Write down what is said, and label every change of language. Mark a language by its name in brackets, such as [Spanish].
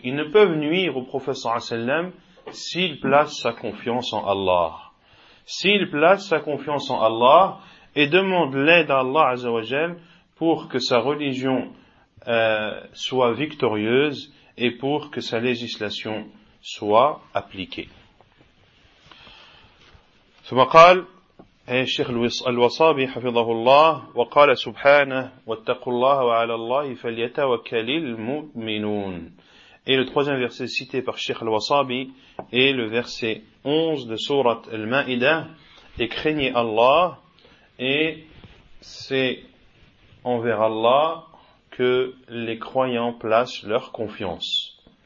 [French] Ils ne peuvent nuire au prophète sallallahu alayhi wa sallam s'il place sa confiance en Allah. S'il place sa confiance en Allah et demande l'aide à Allah azza wa jalla pour que sa religion soit victorieuse et pour que sa législation soit appliquée. [Arabic] ثم قال أي الشيخ الوصابي حفظه الله وقال سبحانه واتقوا الله وعلى الله فليتوكل المؤمنون. [French] Et le troisième verset cité par Cheikh al-Wasabi est le verset 11 de sourate Al-Ma'idah. Et craignez Allah et c'est envers Allah que les croyants placent leur confiance.